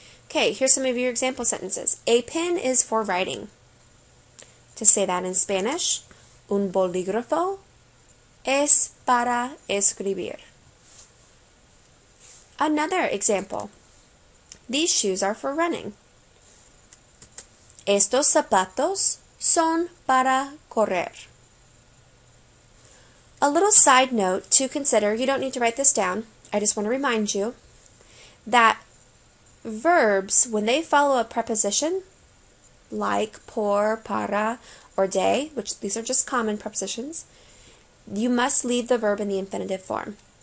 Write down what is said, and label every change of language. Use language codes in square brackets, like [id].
[en] Okay, here's some of your example sentences. A pen is for writing. To say that in Spanish, [es] un bolígrafo es para escribir. [en] Another example. These shoes are for running. [es] Estos zapatos son para correr. [en] A little side note to consider, you don't need to write this down, I just want to remind you that verbs, when they follow a preposition, like por, para, or de, which these are just common prepositions, you must leave the verb in the infinitive form.